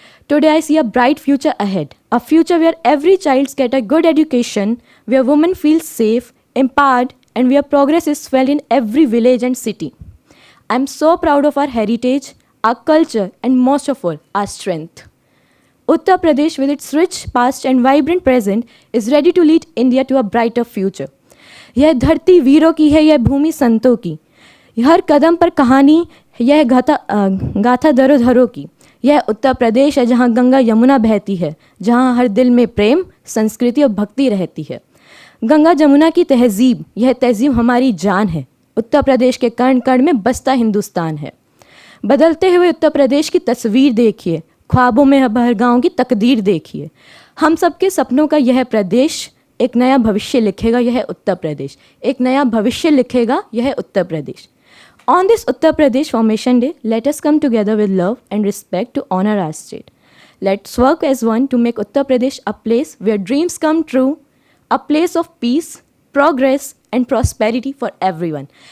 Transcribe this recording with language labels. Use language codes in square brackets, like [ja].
[en] Today, I see a bright future ahead, a future where every child gets a good education, where women feel safe, empowered, and where progress is felt in every village and city. I'm so proud of our heritage, our culture, and most of all, our strength. Uttar Pradesh, with its rich past and vibrant present, is ready to lead India to a brighter future. [hi] यह धरती वीरों की है, यह भूमि संतों की, हर कदम पर कहानी, यह गाथा दरोधरों की. यह उत्तर प्रदेश है जहाँ गंगा यमुना बहती है, जहाँ हर दिल में प्रेम, संस्कृति और भक्ति रहती है. गंगा जमुना की तहजीब, यह तहजीब हमारी जान है. उत्तर प्रदेश के कण कण में बसता हिंदुस्तान है. बदलते हुए उत्तर प्रदेश की तस्वीर देखिए, ख्वाबों में हर गाँव की तकदीर देखिए. हम सबके सपनों का यह प्रदेश एक नया भविष्य लिखेगा, यह उत्तर प्रदेश. एक नया भविष्य लिखेगा, यह Uttar Pradesh. [en] On this Uttar Pradesh Formation Day, let us come together with love and respect to honor our state. Let's work as one to make Uttar Pradesh a place where dreams come true, a place of peace, progress, and prosperity for everyone.